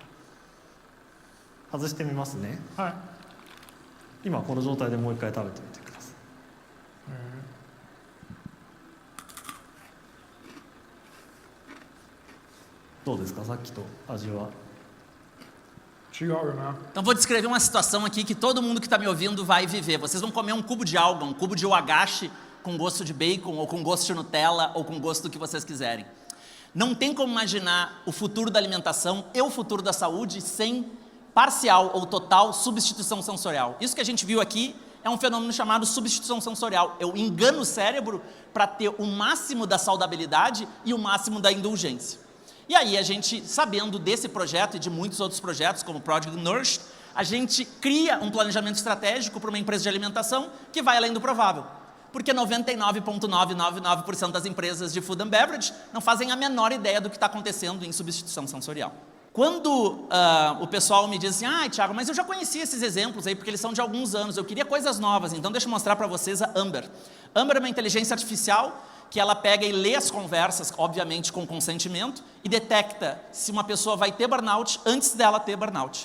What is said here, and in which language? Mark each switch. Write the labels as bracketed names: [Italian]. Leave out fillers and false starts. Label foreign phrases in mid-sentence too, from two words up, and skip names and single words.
[Japanese] 外してみますね。はい。今この状態でもう一回食べてみてください。どうですか、さっきと味は。違うよな。 [Portuguese] Então vou descrever uma situação aqui que todo mundo que está me ouvindo vai viver. Vocês vão comer um cubo de alga, um cubo de wagashi com gosto de bacon, ou com gosto de Nutella, ou com gosto do que vocês quiserem. Não tem como imaginar o futuro da alimentação e o futuro da saúde sem parcial ou total substituição sensorial. Isso que a gente viu aqui é um fenômeno chamado substituição sensorial. Eu engano o cérebro para ter o máximo da saudabilidade e o máximo da indulgência. E aí a gente, sabendo desse projeto e de muitos outros projetos, como o Project Nourish, a gente cria um planejamento estratégico para uma empresa de alimentação que vai além do provável. Porque 99,999% das empresas de [English] food and beverage [Portuguese] não fazem a menor ideia do que está acontecendo em substituição sensorial. Quando o pessoal me diz assim, Thiago, mas eu já conhecia esses exemplos aí, porque eles são de alguns anos, eu queria coisas novas, então deixa eu mostrar para vocês a Amber. Amber é uma inteligência artificial que ela pega e lê as conversas, obviamente com consentimento, e detecta se uma pessoa vai ter burnout antes dela ter burnout.